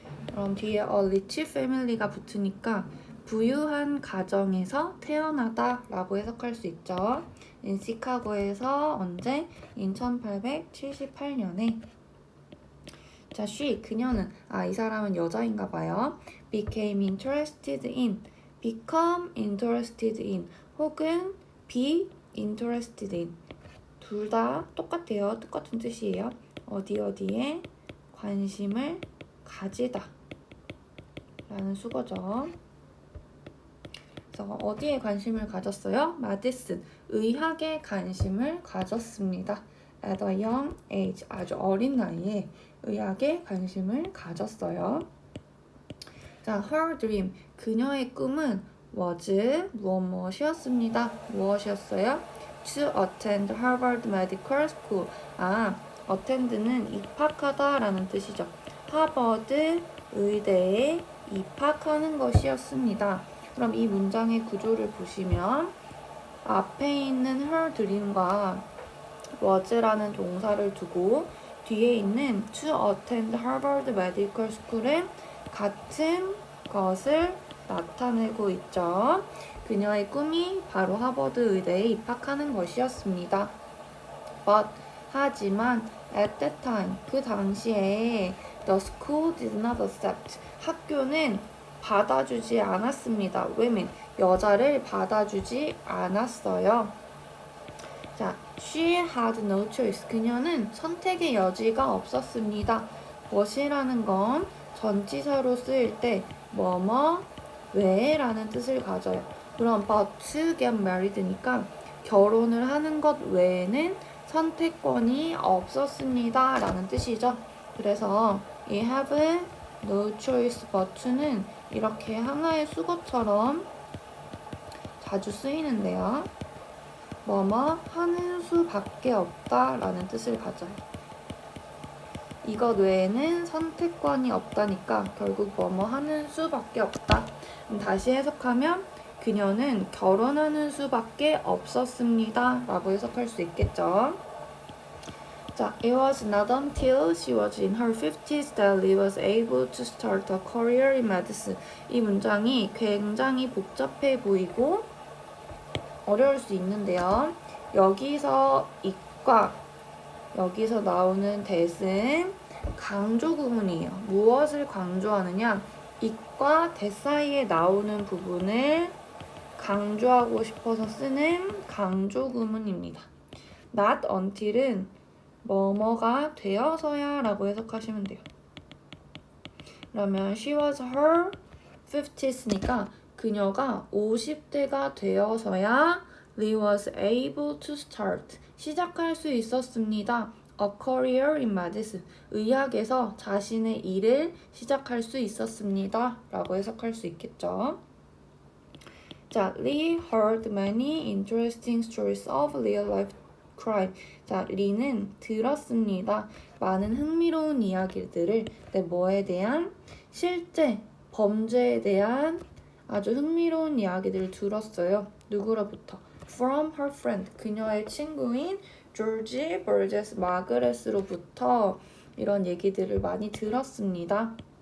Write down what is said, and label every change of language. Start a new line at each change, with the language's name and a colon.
Korean: 그럼 뒤에
English: a rich family
Korean: 가 붙으니까 부유한 가정에서 태어나다 라고 해석할 수 있죠. 시카고에서 언제? 1878년에. 자,
English: she,
Korean: 그녀는, 이 사람은 여자인가 봐요.
English: became interested in, become interested in,
Korean: 혹은
English: be interested in.
Korean: 둘 다 똑같아요. 똑같은 뜻이에요. 어디에 관심을 가지다 라는 수거죠. 그래서 어디에 관심을 가졌어요? 마디슨, 의학에 관심을 가졌습니다.
English: At a young age,
Korean: 아주 어린 나이에 의학에 관심을 가졌어요. 자,
English: her dream,
Korean: 그녀의 꿈은
English: was
Korean: 무엇이었습니다. 무엇이었어요?
English: To attend Harvard Medical School.
Korean: attend는 입학하다 라는 뜻이죠. 하버드 의대에 입학하는 것이었습니다. 그럼 이 문장의 구조를 보시면 앞에 있는
English: her dream
Korean: 과
English: was
Korean: 라는 동사를 두고 뒤에 있는
English: to attend Harvard Medical School
Korean: 은 같은 것을 나타내고 있죠. 그녀의 꿈이 바로 하버드 의대에 입학하는 것이었습니다.
English: But,
Korean: 하지만
English: at that time,
Korean: 그 당시에
English: the school did not accept,
Korean: 학교는 받아주지 않았습니다.
English: women,
Korean: 여자를 받아주지 않았어요. 자,
English: she had no choice,
Korean: 그녀는 선택의 여지가 없었습니다. what이라는 건 전치사로 쓰일 때 뭐뭐 왜라는 뜻을 가져요. 그럼
English: but to get married
Korean: 니까 결혼을 하는 것 외에는 선택권이 없었습니다 라는 뜻이죠. 그래서 이
English: have no choice but to
Korean: 는 이렇게 하나의 수거처럼 자주 쓰이는데요. 뭐뭐 하는 수밖에 없다 라는 뜻을 가져요. 이것 외에는 선택권이 없다니까 결국 뭐뭐 하는 수밖에 없다. 다시 해석하면 그녀는 결혼하는 수밖에 없었습니다 라고 해석할 수 있겠죠.
English: 자, it was not until she was in her 50s that Lee was able to start a career in medicine.
Korean: 이 문장이 굉장히 복잡해 보이고 어려울 수 있는데요. 여기서 이과, 여기서 나오는 that은 강조 구문이에요. 무엇을 강조하느냐? 이과 that 사이에 나오는 부분을 강조하고 싶어서 쓰는 강조 구문입니다.
English: not until
Korean: 은 뭐뭐가 되어서야 라고 해석하시면 돼요. 그러면
English: she was her 50s
Korean: 니까 그녀가 50대가 되어서야
English: Lee was able to start,
Korean: 시작할 수 있었습니다.
English: A career in medicine,
Korean: 의학에서 자신의 일을 시작할 수 있었습니다 라고 해석할 수 있겠죠.
English: 자, Lee heard many interesting stories of real-life crime.
Korean: 자, 리는 들었습니다. 많은 흥미로운 이야기들을 뭐에 대한? 실제 범죄에 대한 아주 흥미로운 이야기들을 들었어요. 누구로부터?
English: From her friend,
Korean: 그녀의 친구인 조지 버제스 마그레스로부터 이런 얘기들을 많이 들었습니다.